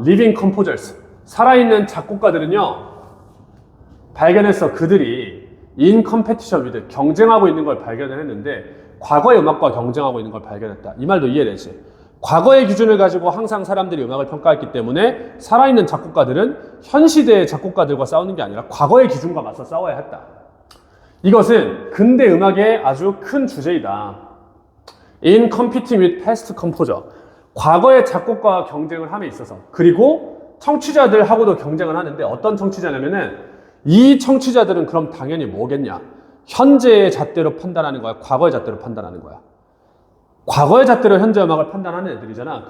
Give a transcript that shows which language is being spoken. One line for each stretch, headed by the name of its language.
English: living composers
Korean: 살아있는 작곡가들은요 발견해서 그들이
English: in competition with
Korean: 경쟁하고 있는 걸 발견을 했는데 과거의 음악과 경쟁하고 있는 걸 발견했다. 이 말도 이해되지? 과거의 기준을 가지고 항상 사람들이 음악을 평가했기 때문에 살아있는 작곡가들은 현 시대의 작곡가들과 싸우는 게 아니라 과거의 기준과 맞서 싸워야 했다. 이것은 근대 음악의 아주 큰 주제이다.
English: In competing with past composer.
Korean: 과거의 작곡가와 경쟁을 함에 있어서 그리고 청취자들하고도 경쟁을 하는데 어떤 청취자냐면은 이 청취자들은 그럼 당연히 뭐겠냐? 현재의 잣대로 판단하는 거야? 과거의 잣대로 판단하는 거야? 과거의 잣대로 현재 음악을 판단하는 애들이잖아.